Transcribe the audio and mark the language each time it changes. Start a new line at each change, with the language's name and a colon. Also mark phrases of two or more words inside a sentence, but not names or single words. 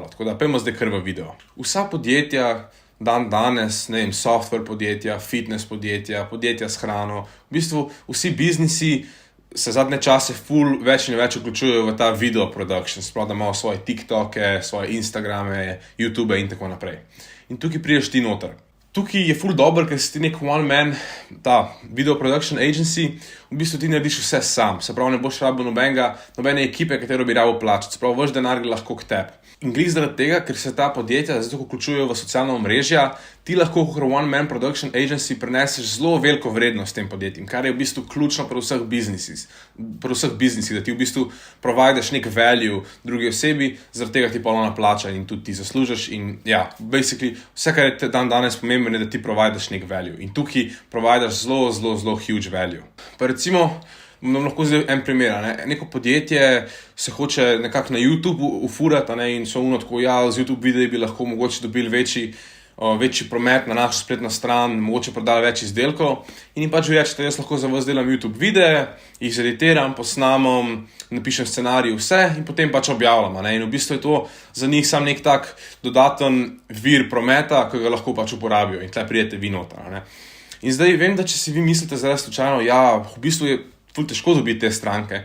Slovenian: Tako da, pojmo zdaj kar v video. Vsa podjetja danes, ne vem, software podjetja, fitness podjetja, podjetja s hrano, v bistvu vsi biznisi se zadnje čase ful več in več vključujejo v ta
English: video production,
Slovenian: sploh da imajo svoje TikToke, svoje Instagrame, YouTube in tako naprej. In tukaj prideš ti noter. Tukaj je ful dober, ker si ti nek
English: one man,
Slovenian: ta
English: video production agency,
Slovenian: v bistvu ti narediš vse sam, se pravi ne boš rabil nobene ekipe, katero bi rabil plačati, se pravi vaš denar gre lahko k tebi. In glih zaradi tega, ker se ta podjetja zato vključujejo v socialna omrežja, ti lahko kot
English: one man production agency
Slovenian: prineseš zelo veliko vrednost tem podjetjem, kar je v bistvu ključno pri vseh biznisih, da ti v bistvu providaš nek value drugi osebi, zaradi tega ti polna plača in tudi ti zaslužiš in ja, basically vse, kar je danes pomembno, je, da ti providaš nek value in tukaj providaš zelo
English: huge value.
Slovenian: Pa recimo, nam lahko zdaj en primer, neko podjetje se hoče nekako na YouTube ufurati, in so tako, ja, z YouTube videi bi lahko mogoče dobili večji promet na našo spletno stran, mogoče prodali več izdelkov in jim pač reči, da jaz lahko za vas delam YouTube videe, jih zeditiram, posnamem, napišem scenarij, vse in potem pač objavljam, in v bistvu je to za njih sam nek tak dodaten vir prometa, ki ga lahko pač uporabijo in tle pridete vi noter, In zdaj vem, da če si vi mislite zdaj slučajno, ja, v bistvu je ful težko dobiti te stranke.